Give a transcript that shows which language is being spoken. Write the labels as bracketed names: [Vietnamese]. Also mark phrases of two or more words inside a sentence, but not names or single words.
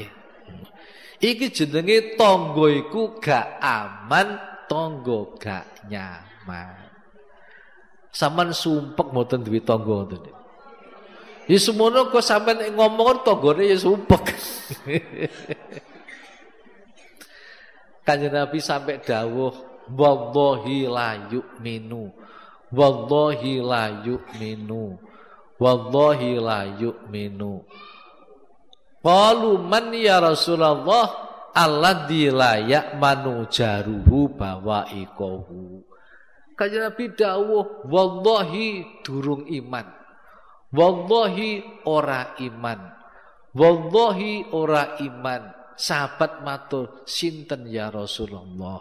[Javanese] Iki jenenge tangga iku gak aman, tangga gak nyaman. Sampeyan sumpek mboten duwe tangga ngoten. Ya semono kok sampeyan ngomong tanggane ya sumpek. Kanjeng Nabi sampai dawuh, [Arabic] والله لا يؤمن. والله لا يؤمن. والله لا يؤمن. قالوا من يا رسول الله الذي لا يأمن جاره بوائقه. [Javanese] Kanjeng Nabi dawuh, wallahi durung iman. Wallahi ora iman. Wallahi ora iman. Sahabat matur, sinten [Arabic] يا رسول الله?